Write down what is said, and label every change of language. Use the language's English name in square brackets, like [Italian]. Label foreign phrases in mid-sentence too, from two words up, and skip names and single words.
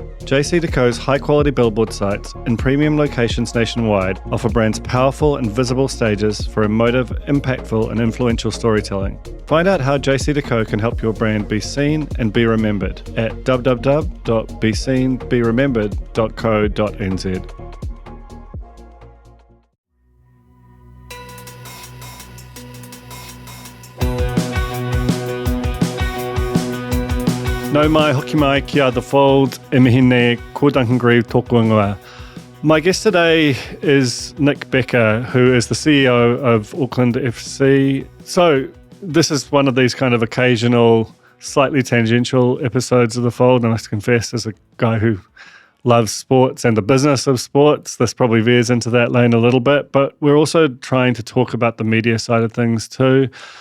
[English] JC&Co's high-quality billboard sites in premium locations nationwide offer brands powerful and visible stages for emotive, impactful and influential storytelling. Find out how JC&Co can help your brand be seen and be remembered at www.beseenberemembered.co.nz. [Māori] Nau mai, hoki mai, kia The Fold, e mihi ne, ko Duncan Greive tōku ingoa. [English] My guest today is Nick Becker, who is the CEO of Auckland FC. So this is one of these kind of occasional, slightly tangential episodes of The Fold, and I have to confess, as a guy who loves sports and the business of sports, this probably veers into that lane a little bit, but we're also trying to talk about the media side of things too.